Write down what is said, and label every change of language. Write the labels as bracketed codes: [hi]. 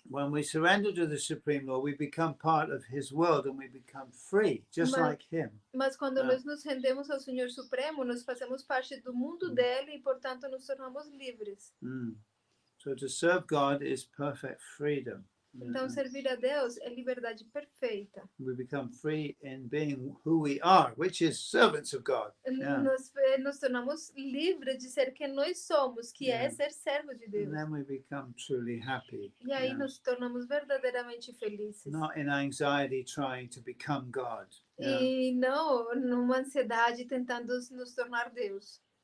[en] When we surrender to the Supreme Lord, we become part of His world and we become free, just like Him. [pt] Mas quando nós nos rendemos ao Senhor Supremo, nós fazemos parte do mundo dele e, portanto, nos tornamos livres. [en] So to serve God is perfect freedom. [pt] Então, servir a Deus é liberdade perfeita. [en] We become free in being who we are, which is servants of God. [pt] Nos tornamos livres de ser quem nós somos, que é ser servo de Deus. [en] And then we become truly happy. [pt] E aí nos tornamos verdadeiramente felizes. [en] Not in anxiety trying to become God. [pt] E não numa ansiedade tentando nos tornar Deus.